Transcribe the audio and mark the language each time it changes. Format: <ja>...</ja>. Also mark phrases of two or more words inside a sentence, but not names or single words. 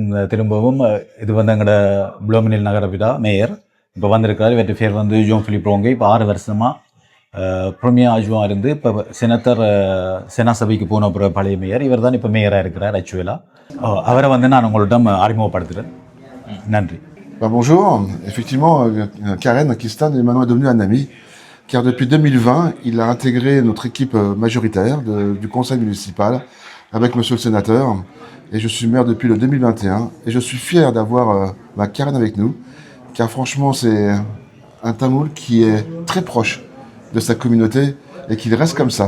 <ta>திரும்பவும் இது வந்து எங்களோட புளோமினில் நகரபிதா மேயர் இப்போ வந்திருக்காரு. இவற்றை பேர் வந்து ஜோன் பிலிப் ரோங்கே. இப்போ 6 வருஷமாக</ta> <fr>premier adjoint</fr> <ta>இருந்து இப்போ செனத்தர் செனா சபைக்கு போன அப்புறம் பழைய மேயர் இவர் தான் இப்போ மேயராக இருக்கிறார் ஆக்சுவலாக. அவரை வந்து நான் உங்கள்கிட்ட அறிமுகப்படுத்துகிறேன். நன்றி.</ta> <fr>Bonjour. Effectivement, Karen Kistan est maintenant devenu un ami, car depuis 2020, il a intégré notre équipe majoritaire du conseil municipal avec monsieur le sénateur. Et je suis maire depuis le 2021 et je suis fier d'avoir ma Karen avec nous, car franchement c'est un Tamoul qui est très proche de sa communauté et qu'il reste comme ça.</fr>